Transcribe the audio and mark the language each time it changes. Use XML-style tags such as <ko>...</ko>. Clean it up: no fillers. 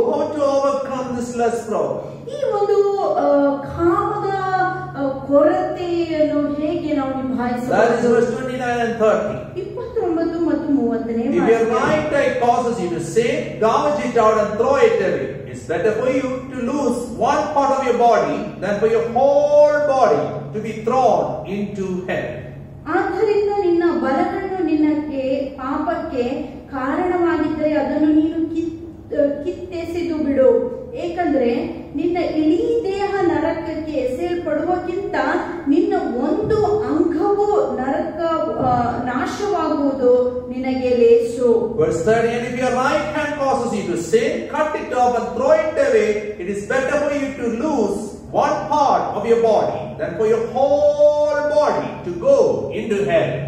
<en>How to overcome this lust problem?</en> <kn>ಈ ಒಂದು ಕಾಮದ ಕೊರತೆಯನ್ನು ಹೇಗೆ ನಾವು ನಿಭಾಯಿಸಬಹುದು?</kn> <en>That is verse 29 and 30.</en> <kn>29 ಮತ್ತು 30ನೇ</kn> <en>If your right eye causes you to sin, gouge it out and throw it away. It's better for you to lose one part of your body than for your whole body to be thrown into hell.</en> <kn>ಆದ್ದರಿಂದ ನಿನ್ನ ಬಲಗಣ್ಣು ನಿನ್ನಕ್ಕೆ ಪಾಪಕ್ಕೆ ಕಾರಣವಾಗಿದ್ದರೆ ಅದನ್ನು ನೀನು ಕಿತ್ತೆಸೆದು ಬಿಡು. ಏಕೆಂದರೆ ನಿನ್ನ ಇಡೀ ದೇಹ ನರಕಕ್ಕೆ ಎಸೆಯಲ್ಪಡುವಕ್ಕಿಂತ ನಿನ್ನ ಒಂದು ಅಂಗವು ನರಕ ನಾಶವಾಗುವುದು ನಿನಗೆ ಲೇಸು.</kn> <en>Verse 30, and if your right hand causes you to sin, cut it off and throw it away. It is better for you to lose one part of your body than for your whole body to go into hell.</en>